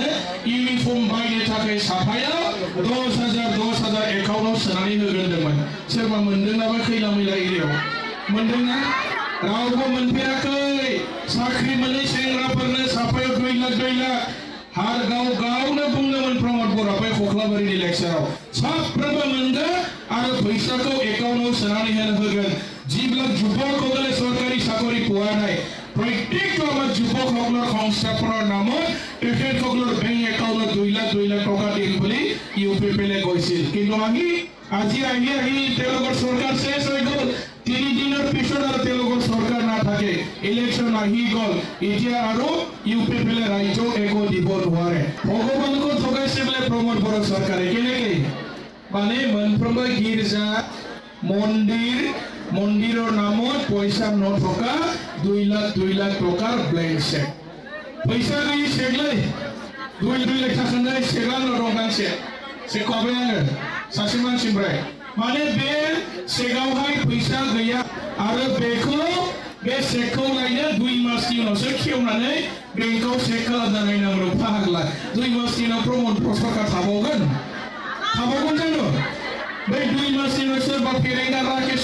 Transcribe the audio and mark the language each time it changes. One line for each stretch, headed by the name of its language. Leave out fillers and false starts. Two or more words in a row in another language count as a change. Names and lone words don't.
Bodo: इउनिफर्म बायनो थाखाय साफायाव 10,000 एकाउन्टआव सोनानै होग्रोदोंमोन सोरबा मोनदोंनाबा खैला मैला एरियायाव मोनदोंना रावबो मोनफेराखै साख्रि मोनै सेंग्राफोरनो साफायाव 2 लाख हार गावनो बुंदोंमोन प्रमद बर'आ बै खख्लाबारिनि लेक्साराव साफ्रोमबो मोनगोन आरो फैसाखौ एकाउन्टआव सोनानै होगोन
Assamese: যিবিলাক যুৱকসকলে চৰকাৰী চাকৰি পোৱা নাই প্ৰত্যেকটো আমাৰ যুৱকসকলৰ সংস্থাপনৰ নামত তেখেতসকলৰ বেংক একাউণ্টত 2 লাখ টকা দিম বুলি ইউপিপিএলে কৈছিল কিন্তু আজি আহি তেওঁলোকৰ চৰকাৰ শেষ হৈ গ'ল 3 দিনৰ পিছত আৰু তেওঁলোকৰ চৰকাৰ নাথাকে ইলেকশ্যন আহি গ'ল এতিয়া আৰু ইউপিপিএলে ৰাইজক একো দিব নোৱাৰে ভগৱানকো ঠগাইছে বোলে প্ৰমোদ বড়ো চৰকাৰে কেনেকৈ মানে মনপ্ৰভা গীৰ্জা মন্দিৰৰ নামত পইচা নথকা 2 লাখ টকাৰ ব্লেংক চেক পইচা গৈ চেকলৈ 2
Bodo: লাখ थाखाय सेगानो रंगांसे सेकबाय आङो सासे मानसिनिफ्राय माने बे सेगावहाय फैसा गैया आरो बेखौ बे सेकखौ लायनो 2 मासनि उनावसो खेवनानै बेंकआव चेक खालामना नायनांगौ फाग्ला 2 मासनि उनाव प्रमोद सरकार थाबावगोन जानो बै 2 मासनि उनाव सोरबा फेरेंगा राकेश